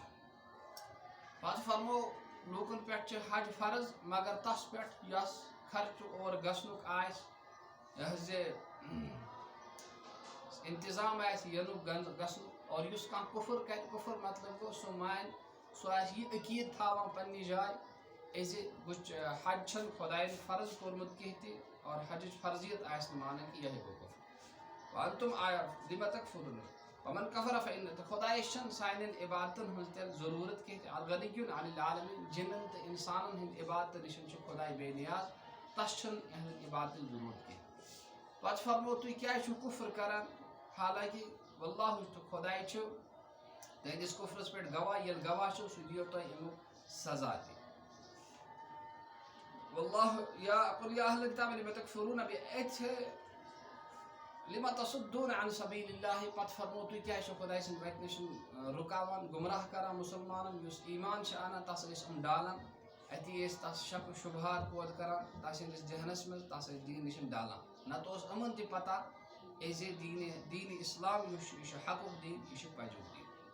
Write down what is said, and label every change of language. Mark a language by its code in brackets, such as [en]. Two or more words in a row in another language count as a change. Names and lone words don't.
[ks] پتہٕ فرموو لوٗکن پٮ۪ٹھ چھِ حج فرض، مگر تس پٮ۪ٹھ یس خرچہٕ اور گژھنُک آسہِ، یہِ حظ یہِ انتظام آسہِ ینُک گژھنُک، اور یُس کانٛہہ کُفر کرِ، کُفر مطلب گوٚو سُہ مانہِ، سُہ آسہِ یہِ عقیٖد تھاوان پننہِ جایہِ زِ حج چھنہٕ خۄداین فرض کوٚرمُت کینٛہہ تہِ، اور حجٕچ فرضیت آسہِ نہٕ مانان کہِ یِہوٚے گوٚو کُفر۔ [ar] وانتم لِمَ تکفرون ومن کفر فإن، [ks] تہٕ خۄدایس چھنہٕ سانٮ۪ن عبادتن ہٕنٛز تیٚلہِ ضروٗرت کینٛہہ تہِ، [ar] الغنی عن العالمین، [ks] جنن تہٕ انسانن ہٕنٛدِ عبادتہٕ نِش چھُ خۄداے بے نیاز، تس چھنہٕ یِہنٛز عبادتٕچ ضروٗرت کینٛہہ۔ پتہٕ فرموو تُہۍ کیٛازِ چھِو کُفر کران، حالانکہِ واللہ تہٕ خۄداے چھُ تُہنٛدِس کُفرس پٮ۪ٹھ گواہ، ییٚلہِ گواہ چھُ سُہ دِیو تۄہہِ امیُک سزا تہِ۔ [ar] واللہ قل یا اہل الکتاب لم تکفرون لم تصدون عن سبیل اللہ، [ks] پتہٕ فرموو تُہۍ کیٛازِ چھِو خۄداے سٕنٛدِ وتہِ نِش رُکاوان، گمراہ کران مُسلمانن، یُس ایمان چھِ انان تس ٲسۍ یِم ڈالان، اتی ٲسۍ تس شک و شبہات پٲدٕ کران تس ہٕنٛدِس ذہنس منٛز، تس ٲسۍ دیٖن نِش ڈالان، نتہٕ اوس یِمن تہِ پتہ زِ دیٖنِ اسلام یُس چھُ یہِ چھُ حقُک دیٖن، یہِ چھُ پزیُک دیٖن۔